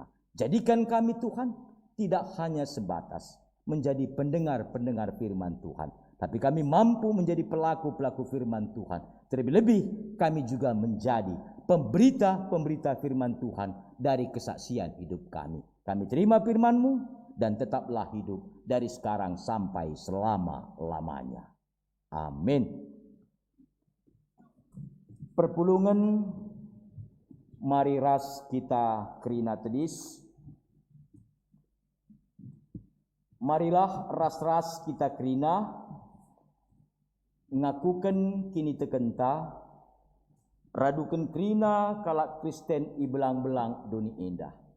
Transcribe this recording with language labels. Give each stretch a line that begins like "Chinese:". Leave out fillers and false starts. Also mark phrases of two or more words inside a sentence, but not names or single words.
Indonesian: Jadikan kami Tuhan tidak hanya sebatas menjadi pendengar-pendengar firman Tuhan, tapi kami mampu menjadi pelaku-pelaku firman Tuhan. Terlebih-lebih kami juga menjadi pemberita-pemberita firman Tuhan dari kesaksian hidup kami. Kami terima firman-Mu dan tetaplah hidup dari sekarang sampai selama-lamanya. Amin.
Batak Karo: Perpulungan mari ras kita kerina tedis. Marilah ras-ras kita kerina ngakukan kini tekenta radukan kerina kalak Kristen i belang-belang duni indah.